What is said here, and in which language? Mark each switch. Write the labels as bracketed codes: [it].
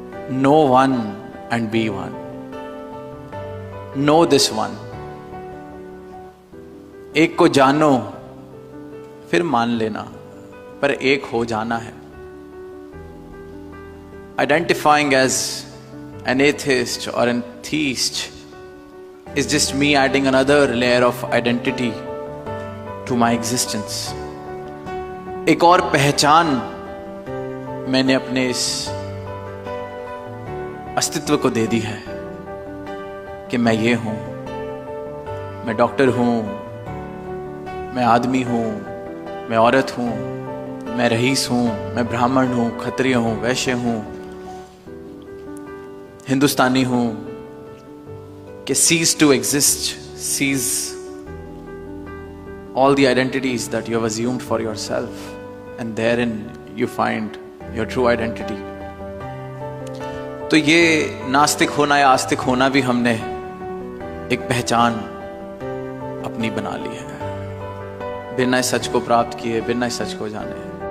[en] Know one and be one. Know this one. [hi] एक को जानो फिर मान लेना, पर एक हो जाना है। [en] Identifying as an atheist or an theist is just me adding another layer of identity to my existence. [hi] एक और पहचान मैंने अपने इस अस्तित्व को दे दी है कि मैं ये हूं, मैं डॉक्टर हूं, मैं आदमी हूं, मैं औरत हूं, मैं रईस हूं, मैं ब्राह्मण हूं, क्षत्रिय हूं, वैश्य हूं, हिंदुस्तानी हूं। [en] कि cease to exist, cease all the identities that you have assumed for yourself, and therein you find your true identity. [hi] तो ये नास्तिक होना या आस्तिक होना भी हमने एक पहचान अपनी बना ली है, बिना इस सच को प्राप्त किए, बिना इस सच को जाने।